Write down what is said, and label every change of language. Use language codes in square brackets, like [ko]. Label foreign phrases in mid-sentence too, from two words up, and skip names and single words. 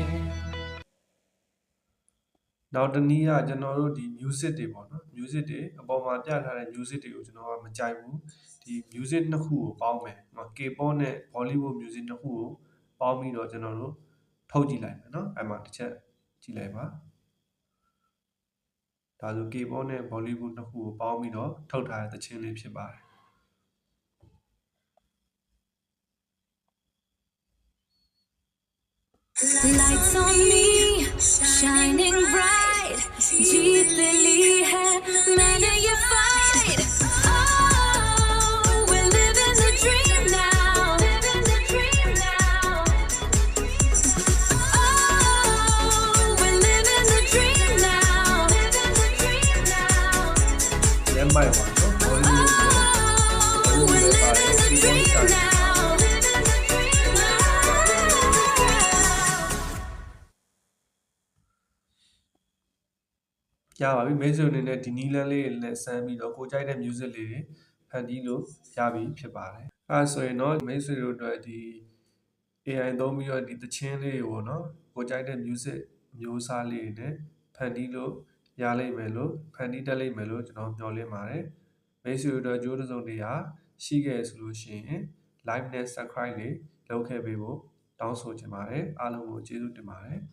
[my] နောက်တစ်နည်းကကျွန်တော်တို့ဒီ music တွေပေါ့နော် music တွေအပေါ်မှာပြထားတဲ့ music တွေကိုကျွန်တော်ကမကြိုက်ဘူးဒီ music နှစ်ခုကိုပေါင်းမယ်။ K-pop နဲ့ [en] Bollywood music [my] နှစ်ခုကိုပေါင်းပြီးတော့ကျွန်တော်တို့ထုတ်ကြည့်လိုက်မယ်နော်အဲ့မှာတစ်ချက်ကြည့်လိုက်ပါဒါဆို K-pop နဲ့ Bollywood နှစ်ခုကိုပေါင်းပြီးတော့ထုတ်ထားတဲ့သချင်းလေးဖြစ်ပါတယ် [en] Lights on me, shining bright. [hi] जीत दिली है, मैंने ये fight. [en] Oh, we're living the dream now. Living the dream now. Oh, we're living the dream now. Living the dream now. Yan mai ba no Bollywood Oh, we're living the dream now. [my] ရပါပြီမိတ်ဆွေအနေနဲ့ဒီနီလန်းလေးတွေနဲ့စမ်းပြီးတော့ကိုကြိုက်တဲ့ music လေးတွေဖန်တီး လို့ရပြီဖြစ်ပါတယ်အဲဆိုရင်တော့မိတ်ဆွေတို့အတွက်ဒီ AI သုံးပြီးတော့ဒီသချင်းလေးတွေပေါ့နော်ကိုကြိုက်တဲ့ music မျိုးစားလေးတွေနဲ့ဖန်တီးလို့ရလိမ့်မယ်လို့ဖန်တီးတတ်လိမ့်မယ်လို့ကျွန်တော်မျှော်လင့်ပါတယ်မိတ်ဆွေတို့ကြိုးတစုံတရာရှိခဲ့ဆိုလို့ရှိရင် like နဲ့ subscribe လေးလုပ်ခဲ့ပေးဖို့တောင်းဆိုချင်ပါတယ်အားလုံးကိုကျေးဇူးတင်ပါတယ်